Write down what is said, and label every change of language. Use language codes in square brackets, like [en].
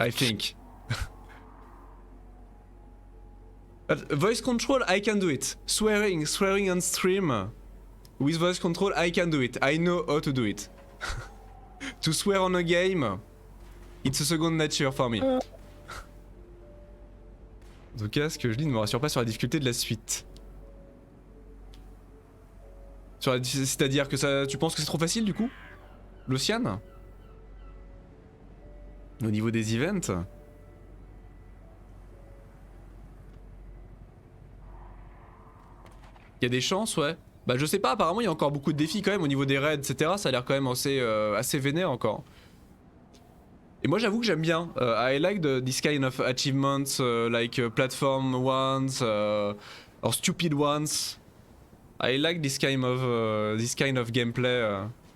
[en] I think. But voice control, I can do it. Swearing on stream with voice control, I can do it. I know how to do it. To swear on a game, it's a second nature for me. [fr] En tout cas, ce que je dis ne me rassure pas sur la difficulté de la suite. C'est-à-dire que ça, tu penses que c'est trop facile du coup, Lucian? Au niveau des events? Il y a des chances, ouais. Bah je sais pas, apparemment il y a encore beaucoup de défis quand même au niveau des raids, etc. Ça a l'air quand même assez vénère encore. Et moi j'avoue que j'aime bien. [en] I like this kind of achievements, like platform ones, or stupid ones. I like this kind of gameplay.